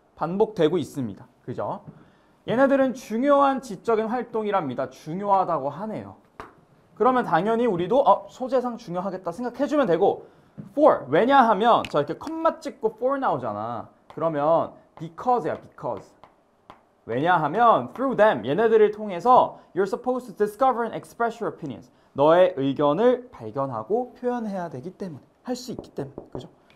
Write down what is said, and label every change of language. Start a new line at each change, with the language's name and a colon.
Korean: 반복되고 있습니다. 그죠? 얘네들은 중요한 지적인 활동이랍니다. 중요하다고 하네요. 그러면 당연히 우리도 소재상 중요하겠다 생각해주면 되고 for, 왜냐하면 자 이렇게 컴마 찍고 for 나오잖아. 그러면 because야, because. 왜냐하면
English: through them,
Korean: 얘네들을 통해서
English: you're supposed to discover and express your opinions.
Korean: 너의 의견을 발견하고 표현해야 되기 때문에, 할 수 있기 때문에, 그죠?